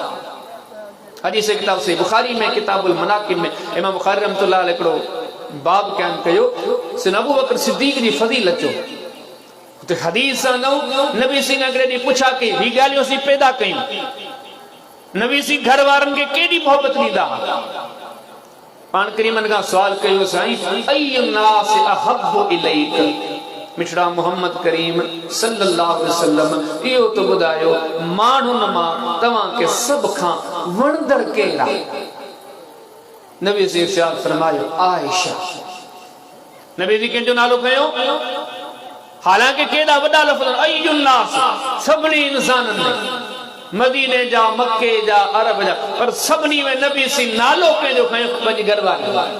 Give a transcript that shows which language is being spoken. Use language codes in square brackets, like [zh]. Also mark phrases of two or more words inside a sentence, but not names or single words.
[sd] हदीस किताब सही बुखारी में किताबुल मनाकिब में इमाम बुखारी [ar] رحمة الله عليه [sd] हिकिड़ो बाब क़याम कयो, सिन अबू बकर सिद्दीक़ जी फज़ीलत जो। उते हदीस सां नबी साईं अॻिले ॾींहुं पुछा कई, ही ॻाल्हियूं असीं पैदा कयूं, नबी साईं घर वारनि खे केॾी मोहबत ॾींदा। पाण करीमनि खां सवाल कयो, साईं [ar] أي الناس أحب إليك, [sd] मिठड़ा मोहम्मद करीम [ar] صلى الله عليه وسلم [sd] इहो तो ॿुधायो माण्हुनि मां तव्हांखे सभ खां वणंदड़ केरु आहे? नबी साईं इरशाद फरमायो आयशा। नबी जी कंहिंजो नालो खयो, हालांकि केॾा वॾा लफ़्ज़ [ar] أي الناس, [sd] सभिनी इंसाननि में, मदीने जा, मक्के जा, अरब जा, पर सभिनी में नबी साईं नालो कंहिंजो खयो, पंहिंजी घरवारी।